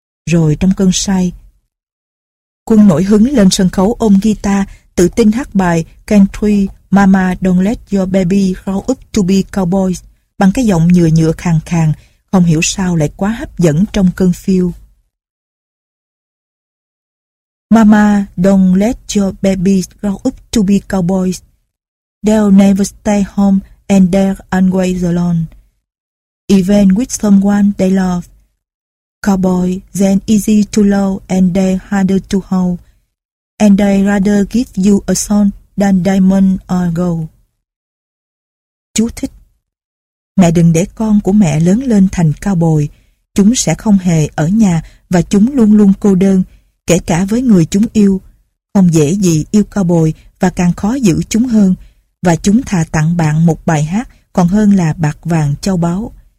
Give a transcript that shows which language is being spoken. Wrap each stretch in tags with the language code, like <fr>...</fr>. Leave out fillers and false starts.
<vi>Rồi trong cơn say, Quân nổi hứng lên sân khấu ôm guitar, tự tin hát bài Country Mama Don't Let Your Baby Grow Up To Be Cowboys bằng cái giọng nhựa nhựa khàn khàn, không hiểu sao lại quá hấp dẫn trong cơn phiêu.</vi> <en>Mama Don't Let Your Baby Grow Up To Be Cowboys, They'll Never Stay Home And They're Always Alone, Even With Someone They Love, Cowboys Then Easy To Love And They're Harder To Hold, And They Rather Give You A Son Than Diamond Or Gold.</en> <vi>Chú thích: mẹ đừng để con của mẹ lớn lên thành cowboy. Chúng sẽ không hề ở nhà và chúng luôn luôn cô đơn, kể cả với người chúng yêu. Không dễ gì yêu cowboy và càng khó giữ chúng hơn. Và chúng thà tặng bạn một bài hát còn hơn là bạc vàng châu báu.</vi>